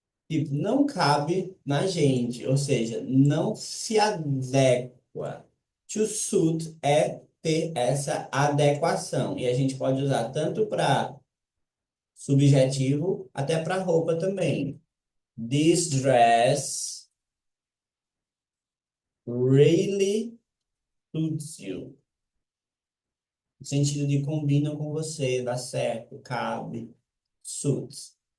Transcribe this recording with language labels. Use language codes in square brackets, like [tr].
[pt] Tipo, não cabe na gente, ou seja, não se adequa. To suit é ter essa adequação. E a gente pode usar tanto para subjetivo, até para roupa também. [en] This dress really suits you. [pt] No sentido de combina com você, dá certo, cabe, suits.